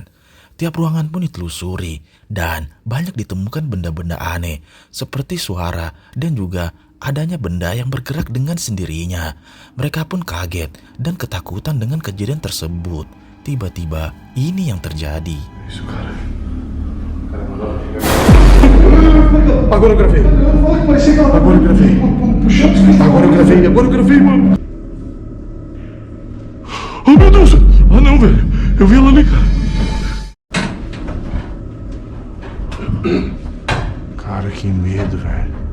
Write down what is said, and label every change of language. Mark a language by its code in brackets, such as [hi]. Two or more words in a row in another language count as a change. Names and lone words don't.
[id] Tiap ruangan pun ditelusuri dan banyak ditemukan benda-benda aneh seperti suara dan juga adanya benda yang bergerak dengan sendirinya. Mereka pun kaget dan ketakutan dengan kejadian tersebut. Tiba-tiba ini yang terjadi. [pt] Agora gravei. Oh meu Deus! Ah não, velho. Eu vi ela ali, cara. Cara, que medo, velho.